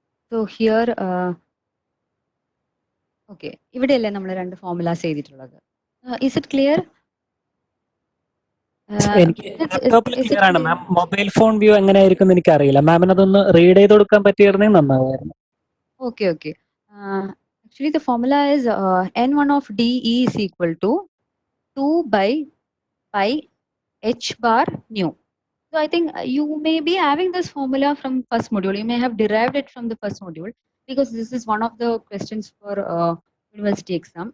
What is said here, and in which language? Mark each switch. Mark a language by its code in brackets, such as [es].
[en] So here, okay, [ml] ഇവിടെയല്ലേ നമ്മൾ രണ്ട് ഫോർമുലാസ് എഴുതിയിട്ടുള്ളത്. [en] Is it clear? [ml] എനിക്ക് ലാപ്ടോപ്പിൽ [en] Is it [ml] ക്ലിയർ ആണ് [en] clear? [ml] മാം. മൊബൈൽ ഫോൺ വ്യൂ എങ്ങനെയായിരിക്കും എന്ന് എനിക്കറിയില്ല. മാമിന് അതൊന്ന് റീഡ് ചെയ്ത് കൊടുക്കാൻ പറ്റിയിരുന്നെങ്കിൽ നന്നാവുമായിരുന്നു. [en] Okay, okay. Actually, the formula is N1 of dE is equal to 2 by pi h bar nu. So I think you may be having this formula from first module. You may have derived it from the first module because this is one of the questions for university exam.